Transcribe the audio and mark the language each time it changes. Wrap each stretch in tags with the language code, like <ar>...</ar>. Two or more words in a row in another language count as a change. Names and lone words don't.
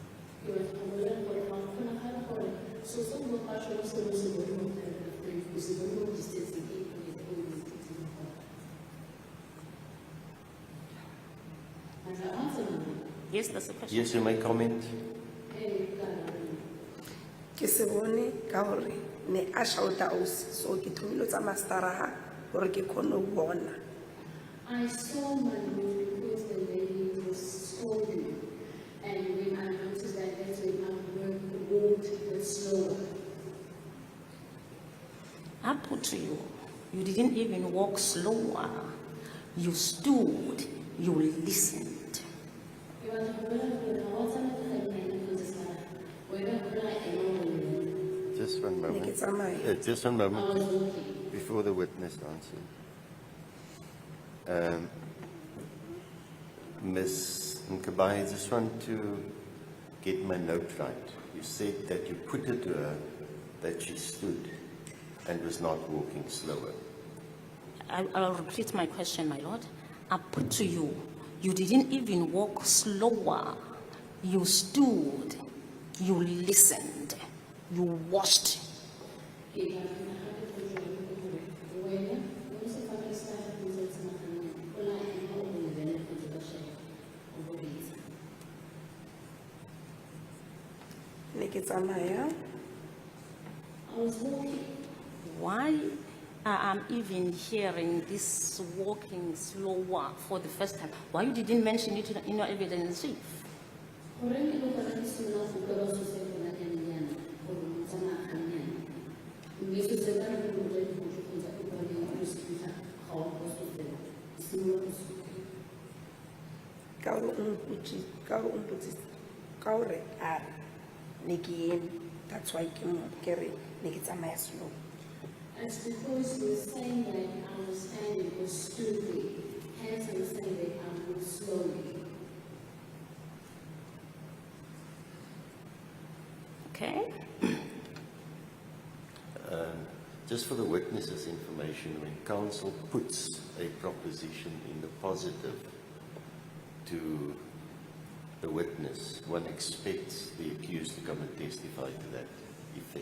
<en>Yes, that's the question. Yes, you may comment.</en> <st>Ke se bone ka hore ne a shouta ausi, so ke thomile tsa mastera ha gore ke kgone ho bona.</st> <en>I saw my room because the lady was scolding, and when I noticed that, that's when I walked a bit slower. I put to you, you didn't even walk slower. You stood, you listened. Just one</en> <st>Ne ke</st> <en>moment.</en> <st>tsamaya.</st> <en>Just one moment before the witness answers. Ms. Nkabai, I just want to get my note right. You said that you put it to her that she stood and was not walking slower. I'll repeat my question, my lord. I put to you, you didn't even walk slower. You stood, you listened, you watched.</en> <st>Ne ke tsamaya.</st> <en>I was walking. Why I'm even hearing this walking slower for the first time? Why you didn't mention it in your evidence?</en> <st>Ka gore o mpotsitse, ka gore a re, ne ke eme.</st> <en>That's why</en> <st>ke re ne ke tsamaya slow.</st> <en>It's because you were saying that I was standing or stooping, hence I was saying that I moved slowly. Okay? Just for the witness's information, when counsel puts a proposition in the positive to the witness, one expects the accused to come and testify to that effect.</en>